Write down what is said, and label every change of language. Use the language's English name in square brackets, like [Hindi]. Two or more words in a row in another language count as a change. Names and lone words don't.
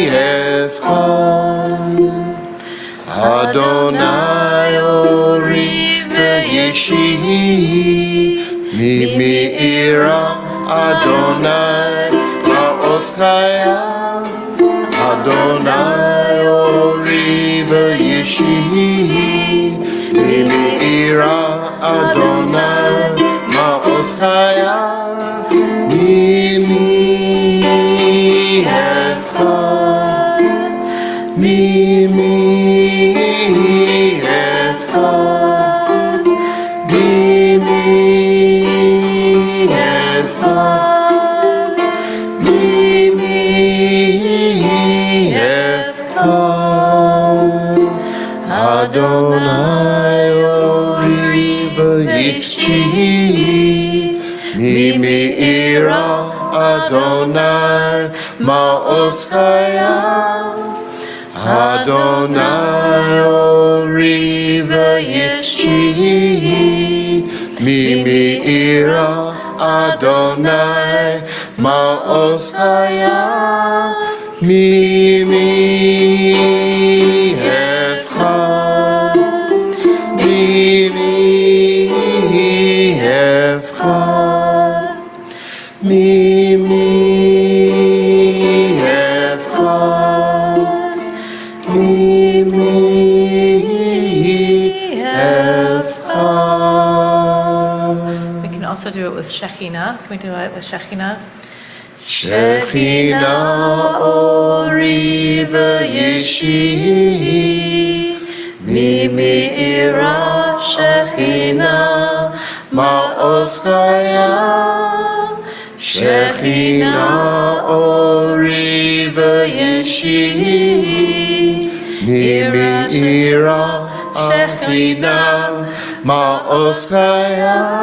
[Hebrew] אדני אורי ישעי ממי אירא אדני מעוז חיי אדני אורי וישעי ממי אירא אדני מעוז חיי ממי אפחד ממי אפחד ממי אפחד ממי אפחד אדני אורי וישעי ממי אירא אדני מעוז חיי אדני אורי וישעי ממי אירא אדני מעוז חיי ממי אפחד ממי אפחד ממי אפחד ממי אפחד. [English] We can also do it with Shekhinah. Can we do it with Shekhinah? [Hebrew] שכינה אורי וישעי ממי אירא שכינה מעוז חיי שכינה אורי וישעי ממי אירא שכינה מעוז חיי